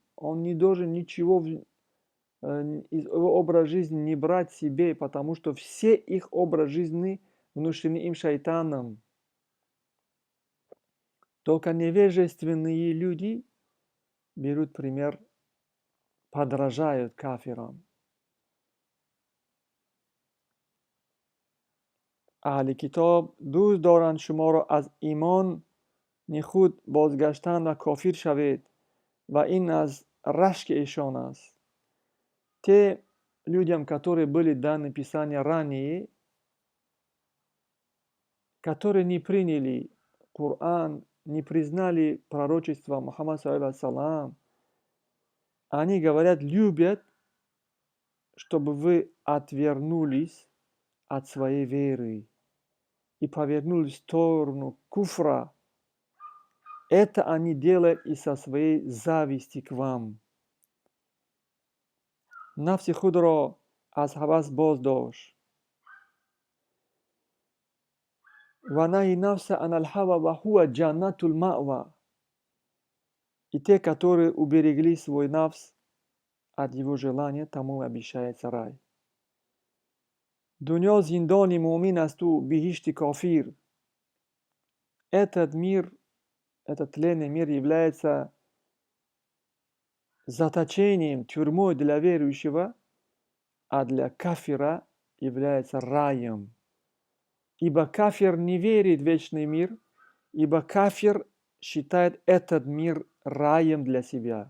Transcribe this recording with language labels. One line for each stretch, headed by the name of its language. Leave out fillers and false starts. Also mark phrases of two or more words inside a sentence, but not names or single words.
Russian: Он не должен ничего из его образа жизни не брать себе, потому что все их образ жизни внушены им шайтаном. Только невежественные люди берут пример, подражают кафирам.
Tajik: аҳли китоб дӯст доранд шуморо аз имон нихуд бозгаштан ва кофир шавед, ва ин аз рашки эшон аст.
Russian: Те людям, которые были даны Писания ранее, которые не приняли Коран, не признали пророчество Мухаммада
Arabic: صلى الله عليه وسلم,
Russian: они говорят, любят, чтобы вы отвернулись от своей веры и повернулись в сторону куфра. Это они делают из-за своей зависти к вам.
Tajik: Нафси худро аз ҳавас боздош.
Arabic: ونهى النفس عن الهوى وهو جنة المأوى.
Russian: И те, которые уберегли свой нафс от его желания, тому обещается рай.
Tajik: Дунё зиндони муъмин асту бихишти кофир.
Russian: Этот мир, этот тленный мир является заточением, тюрьмой для верующего, а для кафира является раем. Ибо кафир не верит в вечный мир, ибо кафир считает этот мир раем для себя.